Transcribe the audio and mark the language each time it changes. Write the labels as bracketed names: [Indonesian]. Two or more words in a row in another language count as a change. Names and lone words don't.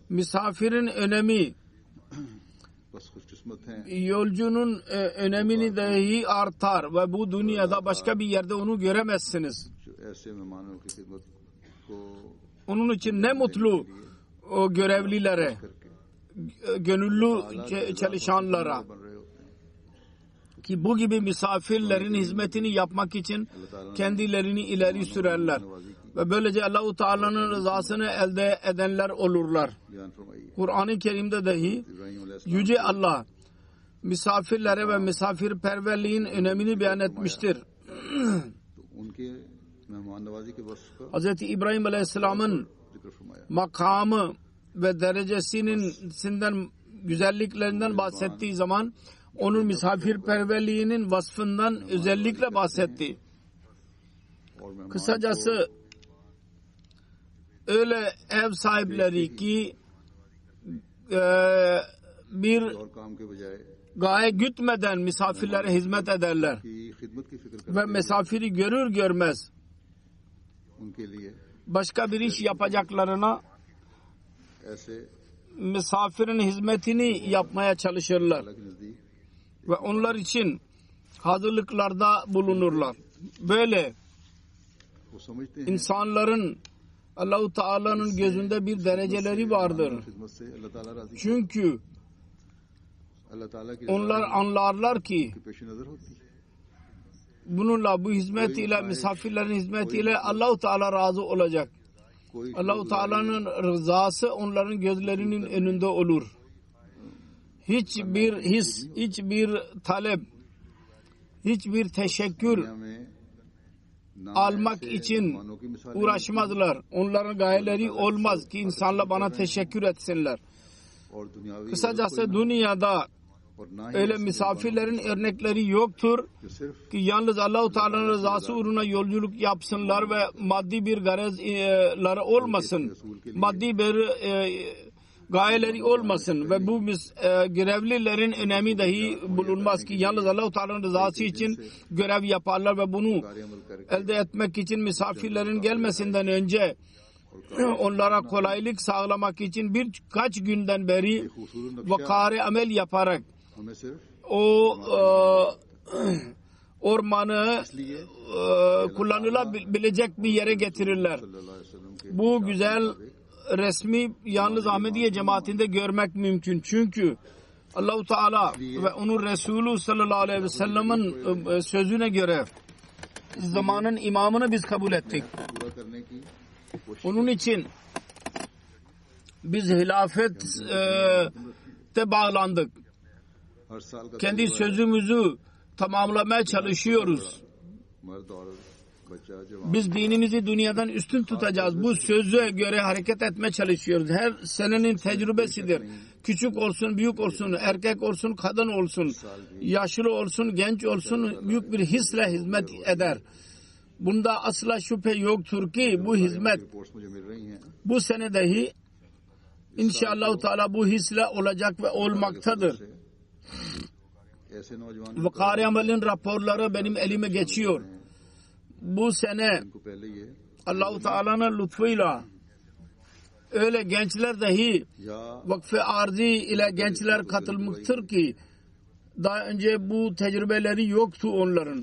[Turkish] Misafirin önemi, [Urdu] بس خوش قسمت ہیں [Turkish] yolcunun önemini dahi artar ve bu dünyada başka bir yerde onu göremezsiniz. [Urdu] جو ایسے مہمانوں کی خدمت کو [Turkish] Onun için ne mutlu o görevlilere, gönüllü çalışanlara [Urdu] بن رہے ہوتے ہیں. [Turkish] ki bu gibi misafirlerin hizmetini yapmak için kendilerini ileri sürerler. Ve böylece Allah-u Teala'nın rızasını elde edenler olurlar. [Urdu] بیان فرمائیے [Turkish] Kur'an-ı Kerim'de dahi [Urdu] ابراہیم علیہ السلام [Turkish] Yüce Allah misafirlere ve misafirperverliğin önemini beyan etmiştir. [Urdu] تو ان کے مہمان نوازی کے وصف کا [Turkish] Hz. İbrahim Aleyhisselam'ın [Urdu] ذکر فرمایا. [Turkish] makamı ve derecesinden güzelliklerinden bahsettiği zaman onun misafirperverliğinin vasfından özellikle bahsetti. [Urdu] اور مہمان [Turkish] Kısacası öyle ev sahipleri ki bir [Urdu] اور کام کے بجائے [Turkish] gaye gütmeden misafirlere hizmet ederler. [Urdu] کی خدمت کی فکر [Turkish] Ve [Urdu] करते [Turkish] misafiri görür görmez [Urdu] उनके लिए [Turkish] başka bir iş yapacaklarına [Urdu] ऐसे [Turkish] misafirin hizmetini yapmaya çalışırlar. [Urdu] اللہ کے نزدیک [Turkish] Ve onlar için hazırlıklarda bulunurlar. Böyle [Urdu] وہ سمجھتے ہیں [Turkish] insanların Allah-u Teala'nın gözünde bir dereceleri vardır. [Urdu] خدمت سے اللہ تعالیٰ راضی [Turkish] Çünkü [Urdu] اللہ تعالیٰ کی [Turkish] onlar anlarlar ki [Urdu] پیش نظر ہوتی ہے. [Turkish] bununla, bu hizmetiyle, misafirlerin hizmetiyle Allah-u Teala razı olacak. [Urdu] कोई [Turkish] Allah-u Teala'nın rızası onların gözlerinin önünde olur. Hiçbir his, hiçbir talep, hiçbir teşekkür [Urdu] دنیا میں نہ [Turkish] almak [Urdu] ऐसे [Turkish] için [Urdu] مہمانوں کی مثالیں [Turkish] uğraşmazlar. Onların gayeleri olmaz ki insanlar bana teşekkür etsinler. [Urdu] اور دنیاوی [Turkish] Kısacası dünyada [Urdu] اور نہ ہی [Turkish] öyle [Urdu] ऐसे [Turkish] misafirlerin örnekleri yoktur [Urdu] جو صرف [Turkish] ki yalnız Allah-u Teala'nın rızası uğruna yolculuk yapsınlar ve maddi bir garezleri olmasın. Maddi bir gayeleri olmasın ve bu görevlilerin önemi dahi bulunmaz ki yalnız Allah-u Teala'nın rızası için görev yaparlar ve bunu [Urdu] کاریہ عمل کرکے [Turkish] elde etmek için misafirlerin gelmesinden önce onlara kolaylık sağlamak için birkaç günden beri [Urdu] خوبصورت نقشہ [Turkish] vakare amel yaparak [Urdu] ہمیں صرف [Turkish] o ormanı [Urdu] इसलिए [Turkish] kullanılabilecek bir yere getirirler. [Arabic] صلی اللہ علیہ وسلم [Urdu] के [Turkish] Bu güzel resmi yalnız Ahmediye cemaatinde görmek mümkün. Çünkü Allah-u Teala ve onun Resulü [Arabic] صلى الله عليه وسلم'in [Turkish] sözüne göre zamanın imamını biz kabul ettik. [Urdu] پورا کرنے کی کوشش [Turkish] Onun için biz hilafete bağlandık. [Urdu] ہر سال کا [Turkish] Kendi [Urdu] تجربہ ہے. [Turkish] sözümüzü tamamlamaya çalışıyoruz. [Urdu] مرد عورت بچہ جوان [Turkish] Biz dinimizi dünyadan üstün tutacağız. Bu söze göre hareket etmeye çalışıyoruz. Her senenin tecrübesidir. Küçük olsun, büyük olsun, erkek olsun, kadın olsun, yaşlı olsun, genç olsun, büyük bir hisle hizmet eder. Bunda asla şüphe yoktur ki bu hizmet [Urdu] رپورٹس مجھے مل رہی ہیں [Turkish] bu sene dahi inşallah Teala bu hisle olacak ve olmaktadır. [Urdu] ایسے نوجوان [Turkish] Vakari amelin raporları benim elime geçiyor. bu sene [Urdu] ان کو پہلے یہ [Turkish] Allah-u Teala'nın lütfuyla öyle gençler dahi [Urdu] या [Turkish] Vakf-ı Arzi ile gençler katılmıştır ki daha önce bu tecrübeleri yoktu onların.